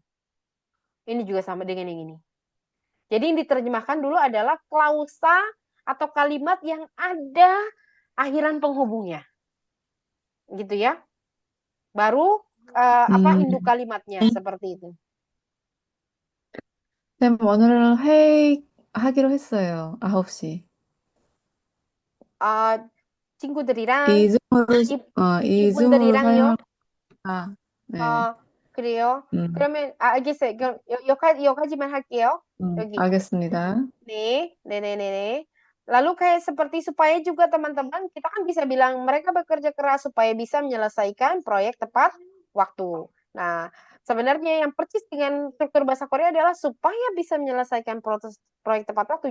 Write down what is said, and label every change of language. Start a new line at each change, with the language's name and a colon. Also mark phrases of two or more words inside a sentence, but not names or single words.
Indonesian: Ini juga sama dengan yang ini. Jadi yang diterjemahkan dulu adalah klausa atau kalimat yang ada akhiran penghubungnya, gitu ya. Baru induk 음, kalimatnya seperti itu.
Korean: 쌤, 오늘 회의하기로 했어요. 9시. Uh, 친구들이랑 이중으로, 이, 이중으로 이분들이랑요. 사용할까? 네. 어, 그래요. 음, 그러면 알겠어요. 그럼 여기까지만 할게요. 여기. 알겠습니다.
Indonesian: nih, nih. Lalu kayak seperti supaya juga teman-teman, kita kan bisa bilang mereka bekerja keras supaya bisa menyelesaikan proyek tepat waktu. Nah, sebenarnya yang persis dengan struktur bahasa Korea adalah supaya bisa menyelesaikan proses proyek tepat waktu.